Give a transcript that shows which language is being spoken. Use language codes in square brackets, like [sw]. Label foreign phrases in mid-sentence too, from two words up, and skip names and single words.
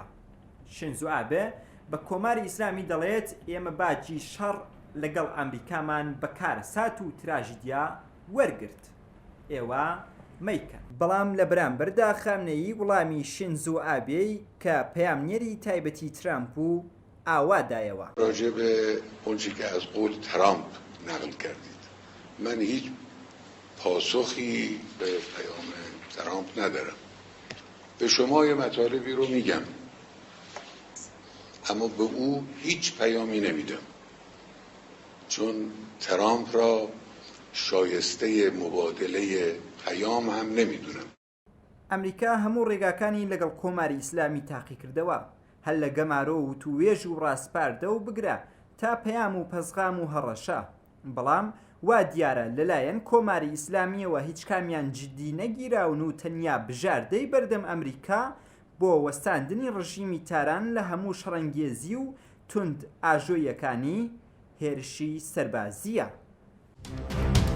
[ckb] شینزۆ ئابێ بە کۆماری ئیسلامی دەڵێت ئێمە باجی شەڕ لەگەڵ ئەمریکامان بە کارەسات و تراژیدیا وەرگرت، ئێوە مەیکەن. بەڵام لە بەرامبەردا خامنەیی وەڵامی شینزۆ ئابێی کە پەیامنێری تایبەتی ترامپ و ئاوادایەوە. [fa] راجع به اونچه که از قول ترامپ نقل کردید، من هیچ پاسخی به پیام ترامپ ندارم. به شما یه مطالبی رو میگم اما به او هیچ پیامی نمیدم، چون ترامپ را شایسته مبادله پیام هم نمیدونم. [ckb] ئەمریکا هەموو ڕێگاکانی لەگەڵ کۆماری ئیسلامی تاقی کردەوە، هەل لە گەمارۆ و توێژ و ڕاستپاردە و بگرە تا پەیام و پەسغام و هەڕەشە. بەڵام وا دیارە لەلایەن کۆماری ئیسلامیەوە هیچ کامیان جددی نەگیراون و تەنیا بژاردەی بەردەم ئەمریکا بۆ وەستاندنی ڕژیمی تاران لە هەموو شەڕەنگێزی و تند ئاژۆیەکانی هێرشی سەربازیە.